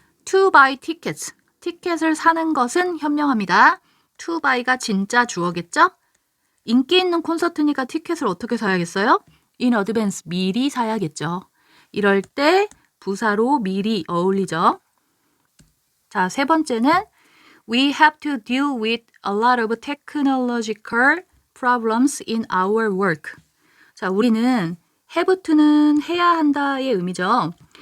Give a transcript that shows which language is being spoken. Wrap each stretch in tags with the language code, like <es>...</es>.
<en>to buy tickets,</en> <ko>티켓을 사는 것은 현명합니다. to buy가 진짜 주어겠죠? 인기 있는 콘서트니까 티켓을 어떻게 사야겠어요?</ko> <en>in advance,</en> <ko>미리 사야겠죠. 이럴 때 부사로 미리 어울리죠. 자, 세 번째는</ko> <en>We have to deal with a lot of technological problems in our work.</en> <ko>자, 우리는 have to는 해야 한다의 의미죠.</ko>